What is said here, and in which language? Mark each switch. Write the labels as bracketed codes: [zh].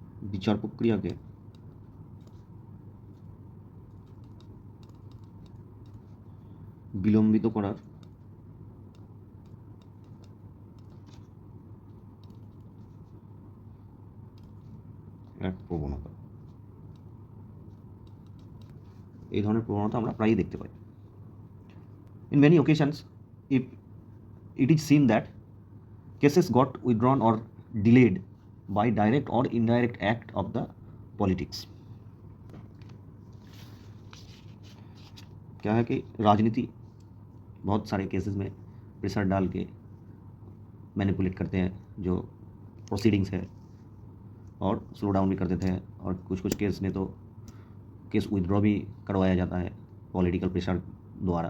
[bn] বিচার প্রক্রিয়াকে বিলম্বিত করার এক প্রবণতা, এই ধরনের প্রবণতা আমরা প্রায়ই দেখতে পাই। [en] In many occasions, if it is seen that cases got withdrawn or delayed by direct or indirect act of the politics. [hi] क्या है कि राजनीति बहुत सारे केसेस में प्रेशर डाल के मैनिपुलेट करते हैं जो प्रोसीडिंग्स है और स्लो डाउन भी कर देते हैं, और कुछ कुछ केस में तो केस विथड्रॉ भी करवाया जाता है पॉलिटिकल प्रेशर द्वारा।